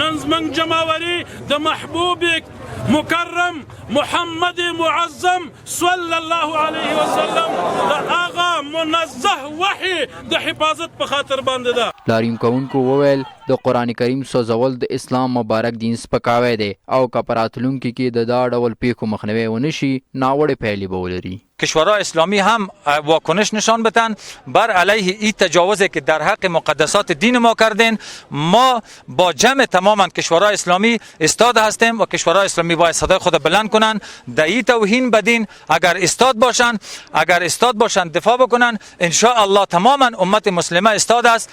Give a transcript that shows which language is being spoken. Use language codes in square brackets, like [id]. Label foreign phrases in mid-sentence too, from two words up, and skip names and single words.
[ps] نن زموږ جمعواري د محبوب مکرم محمد معظم [ar] صلی الله علیه وسلم [ps] د هغه منزه وحی د حفاظت په خاطر باندې ده. لاریون کوونکو وویل د قرآن کریم سوځول د اسلام مبارک دین سپکاوی دی او که په راتلونکي کې د دا ډول پیښو مخنیوی ونشي ناوړه پایلې به ولري. [fa] کشورهای اسلامی هم واکنش نشان بدن بر علیه این تجاوزی که در حق مقدسات دین ما کردین. ما با جمع تماما کشورهای اسلامی استاد هستیم و کشورهای اسلامی باید صدای خود بلند کنن در این توهین بدین. اگر استاد باشن دفاع بکنن [ar] ان شاء الله [fa] تماما امت مسلمه استاد است.